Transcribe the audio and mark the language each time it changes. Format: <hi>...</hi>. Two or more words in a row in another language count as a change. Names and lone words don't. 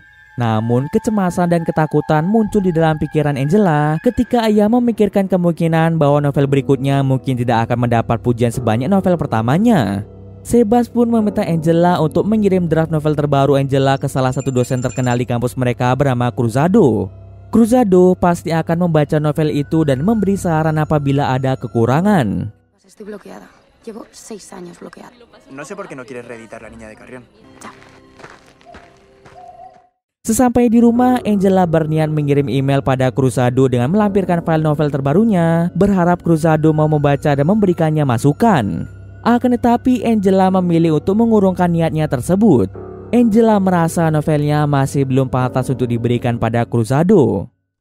<id>Namun, kecemasan dan ketakutan muncul di dalam pikiran Angela ketika ia memikirkan kemungkinan bahwa novel berikutnya mungkin tidak akan mendapat pujian sebanyak novel pertamanya. Sebas pun meminta Angela untuk mengirim draft novel terbaru Angela ke salah satu dosen terkenal di kampus mereka bernama Cruzado. Cruzado pasti akan membaca novel itu dan memberi saran apabila ada kekurangan.</id> <es>Estoy bloqueada. Llevo 6 años bloqueada. No sé por qué no quieres reeditar La Niña de Carrión. Chao.</es> <id>Sesampai di rumah, Angela berniat mengirim email pada Cruzado dengan melampirkan file novel terbarunya, berharap Cruzado mau membaca dan memberikannya masukan. Akan tetapi Angela memilih untuk mengurungkan niatnya tersebut. Angela merasa novelnya masih belum pantas untuk diberikan pada Cruzado.</id>